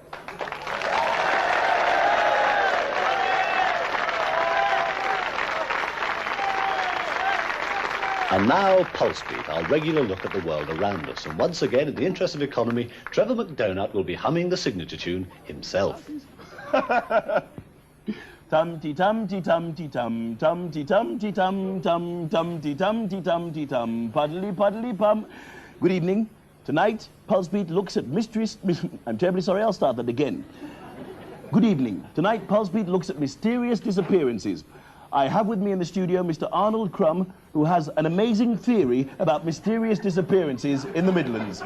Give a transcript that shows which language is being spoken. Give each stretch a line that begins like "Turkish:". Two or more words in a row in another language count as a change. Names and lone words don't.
English: And now, Pulsebeat, our regular look at the world around us. And once again, in the interest of economy, Trevor McDonagh will be humming the signature tune himself. Tum-ti-tum-ti-tum-ti-tum, tum-ti-tum-ti-tum, tum-tum-ti-tum-ti-tum-ti-tum, puddly-puddly-pum. Good evening. Tonight, Pulsebeat looks at mysterious... I'm terribly sorry, I'll start that again. Good evening. Tonight, Pulsebeat looks at mysterious disappearances. I have with me in the studio Mr. Arnold Crumb, who has an amazing theory about mysterious disappearances in the Midlands.